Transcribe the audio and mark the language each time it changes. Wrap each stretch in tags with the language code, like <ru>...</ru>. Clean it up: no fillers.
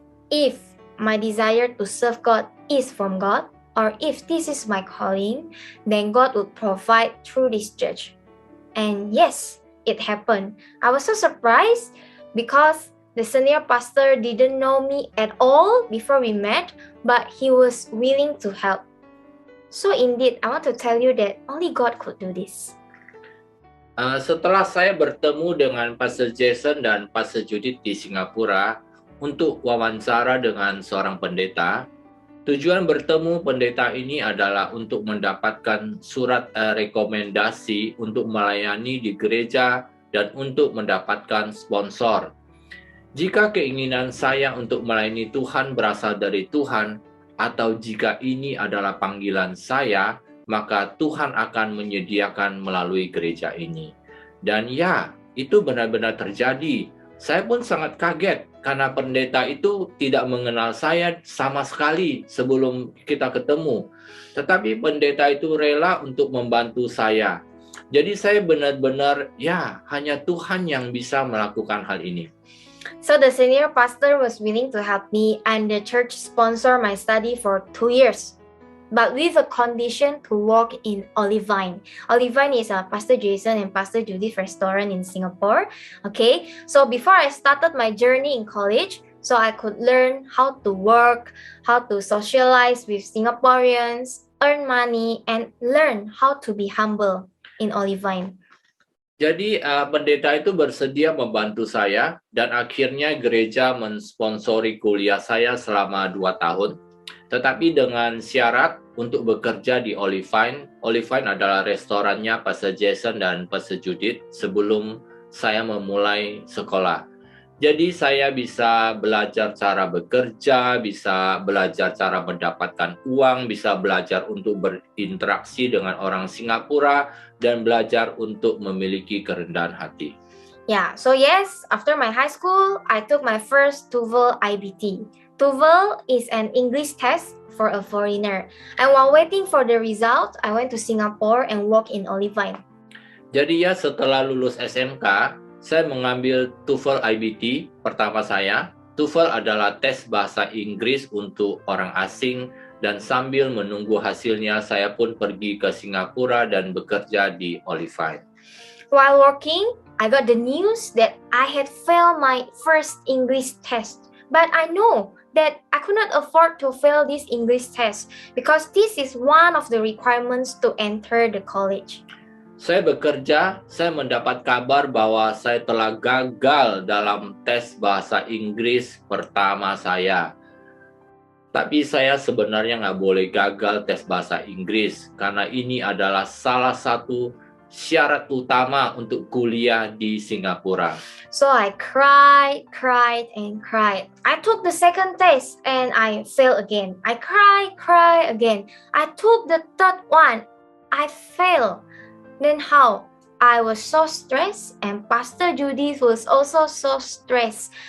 <en>If my desire to serve God is from God, or if this is my calling, then God would provide through this church. And yes, it happened. I was so surprised because the senior pastor didn't know me at all before we met, but he was willing to help. So indeed, I want to tell you that only God could do this.</en> <id>Setelah saya bertemu dengan Pastor Jason dan Pastor Judith di Singapura untuk wawancara dengan seorang pendeta, tujuan bertemu pendeta ini adalah untuk mendapatkan surat rekomendasi untuk melayani di gereja dan untuk mendapatkan sponsor. Jika keinginan saya untuk melayani Tuhan berasal dari Tuhan, atau jika ini adalah panggilan saya, maka Tuhan akan menyediakan melalui gereja ini. Dan ya, itu benar-benar terjadi. Saya pun sangat kaget karena pendeta itu tidak mengenal saya sama sekali sebelum kita ketemu. Tetapi pendeta itu rela untuk membantu saya. Jadi saya benar-benar, ya, hanya Tuhan yang bisa melakukan hal ini.</id> <en>So the senior pastor was willing to help me, and the church sponsored my study for 2 years, but with a condition to work in Olive Vine. Olive Vine is a Pastor Jason and Pastor Judith restaurant in Singapore. Okay, so before I started my journey in college, so I could learn how to work, how to socialize with Singaporeans, earn money, and learn how to be humble in Olive Vine.</en> <id>Jadi pendeta itu bersedia membantu saya dan akhirnya gereja mensponsori kuliah saya selama 2 tahun. Tetapi dengan syarat untuk bekerja di Olive Vine. Olive Vine adalah restorannya Pastor Jason dan Pastor Judith sebelum saya memulai sekolah. Jadi saya bisa belajar cara bekerja, bisa belajar cara mendapatkan uang, bisa belajar untuk berinteraksi dengan orang Singapura, dan belajar untuk memiliki kerendahan hati.</id> <en>Yeah, so yes, after my high school, I took my first TOEFL IBT. TOEFL is an English test for a foreigner. And while waiting for the result, I went to Singapore and worked in Olive Vine.</en> <id>Jadi ya, setelah lulus SMK, saya mengambil TOEFL IBT pertama saya. TOEFL adalah tes bahasa Inggris untuk orang asing, dan sambil menunggu hasilnya, saya pun pergi ke Singapura dan bekerja di Olive Vine.</id> <en>While working, I got the news that I had failed my first English test. But I know that I could not afford to fail this English test because this is one of the requirements to enter the college.</en> <id>Saya bekerja, saya mendapat kabar bahwa saya telah gagal dalam tes bahasa Inggris pertama saya. Tapi saya sebenarnya nggak boleh gagal tes bahasa Inggris, karena ini adalah salah satu syarat utama untuk kuliah di Singapura.</id> <en>So I cried, and cried. I took the second test and I failed again. I cried again. I took the third one. I failed. Then how? I was so stressed, and Pastor Judith was also so stressed.</en>